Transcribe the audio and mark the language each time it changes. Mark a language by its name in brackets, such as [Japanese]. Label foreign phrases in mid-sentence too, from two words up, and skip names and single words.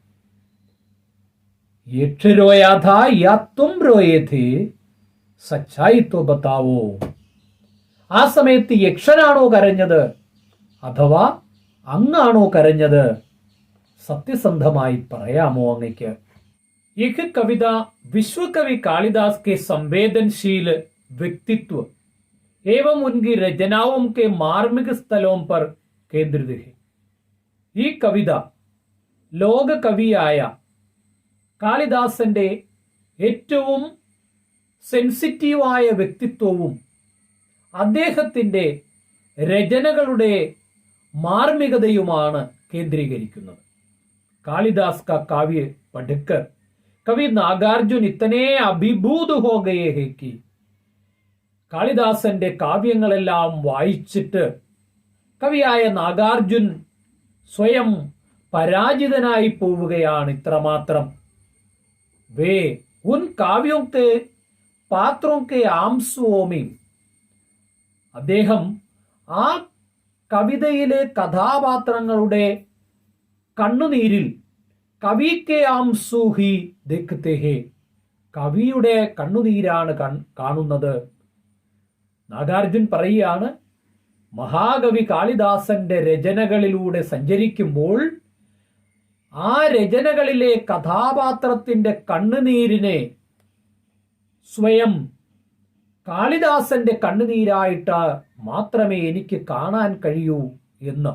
[Hindi] यक्ष रोया था या तुम रोए थे, सच्चाई तो बताओ, [Malayalam] ആ സമയത്ത് യക്ഷനാണോ കരഞ്ഞത് അഥവാ അങ്ങാണോ കരഞ്ഞത്? സത്യസന്ധമായി പറയാമോ അങ്ങയ്ക്ക്? [Hindi] यह कविता विश्वकवि कालिदास के संवेदनशील व्यक्तित्व एवं उनकी रचनाओं के मार्मिक स्थलों पर केंद्रित है. [Malayalam] ഈ കവിത ലോക കവിയായ കാളിദാസന്റെ ഏറ്റവും സെൻസിറ്റീവായ വ്യക്തിത്വവും അദ്ദേഹത്തിന്റെ രചനകളുടെ മാർമികതയുമാണ് കേന്ദ്രീകരിക്കുന്നത്. [Hindi] കാളിദാസ് का काव्य पढ़कर कवि नागार्जुन इतने अभिभूत हो गए हैं कि, [Malayalam] കാളിദാസന്റെ കാവ്യങ്ങളെല്ലാം വായിച്ചിട്ട് കവിയായ നാഗാർജുൻ സ്വയം പരാജിതനായി പോവുകയാണ്. [Hindi] ഇത്രമാത്രം वे उन काव्यों के पात्रों के आंसुओं में [Malayalam] അദ്ദേഹം ആ കവിതയിലെ കഥാപാത്രങ്ങളുടെ കണ്ണുനീരിൽ [Hindi] कवि के आंसू ही देखते हैं, [Malayalam] കവിയുടെ കണ്ണുനീരാണ് കാണുന്നത്. നാഗാർജുൻ പറയുകയാണ്, മഹാകവി കാളിദാസന്റെ രചനകളിലൂടെ സഞ്ചരിക്കുമ്പോൾ ആ രചനകളിലെ കഥാപാത്രത്തിന്റെ കണ്ണുനീരിനെ സ്വയം കാളിദാസന്റെ കണ്ണുനീരായിട്ട് മാത്രമേ എനിക്ക് കാണാൻ കഴിയൂ എന്ന്.